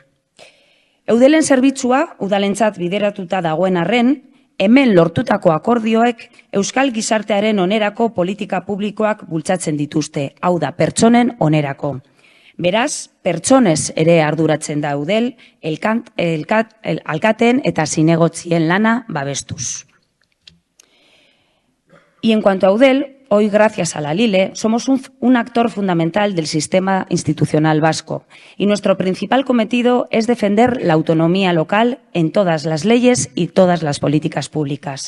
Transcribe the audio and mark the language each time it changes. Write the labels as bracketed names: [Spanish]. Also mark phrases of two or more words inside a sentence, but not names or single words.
[Basque] Eudelen zerbitzua udalentzat bideratuta dagoen arren, hemen lortutako akordioek euskal gizartearen onerako politika publikoak bultzatzen dituzte, hau da, pertsonen onerako. Beraz, pertsonez ere arduratzen da eudel, alkaten eta zinegotzien lana babestuz. [Spanish] Y en cuanto a eudel, hoy, gracias a la LILE, somos un actor fundamental del sistema institucional vasco y nuestro principal cometido es defender la autonomía local en todas las leyes y todas las políticas públicas.